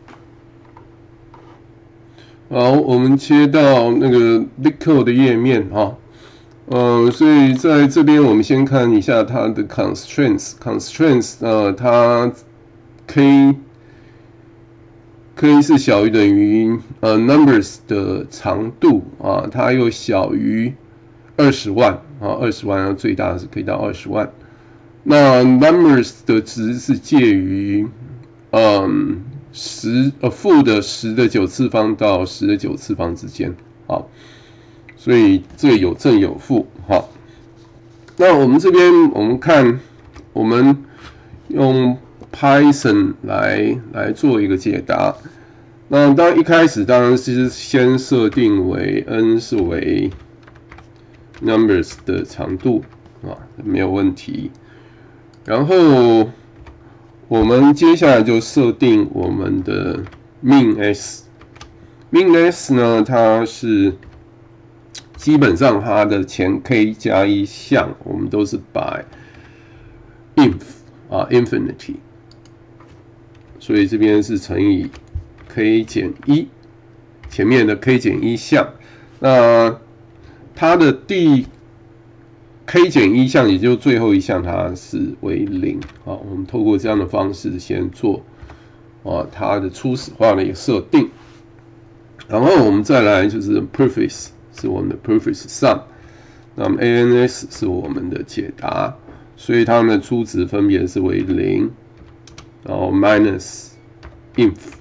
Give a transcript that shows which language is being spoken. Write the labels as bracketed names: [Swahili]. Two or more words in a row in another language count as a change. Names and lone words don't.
[Chinese] 好，我們切到那個 LeetCode 的頁面所以在這邊我們先看一下它的 constraints， 它 k 是小於等於numbers 的長度它又小於20萬20萬最大是可以到20萬。那 numbers 的值是介於負的10的9次方到10的9次方之間所以這個有正有負那我們這邊我們看我們用 Python 來做一個解答。那當然一開始當然是先設定為 n 是為 numbers 的長度沒有問題。然後我們接下來就設定我們的 MIN_S。MIN_S 呢，它是基本上它的前 k 加1項，我們都是 by infinity，所以這邊是乘以 k 減1，前面的 k 減1項，那它的第 k 減1項，也就是最後一項，它是為0我們透過這樣的方式先做它的初始化的一個設定，然後我們再來就是 prefix 是我們的 [English] prefix sum， [Chinese] 那麼 ANS 是我們的解答，所以它們的初值分別是為0，然後 [English] minus inf。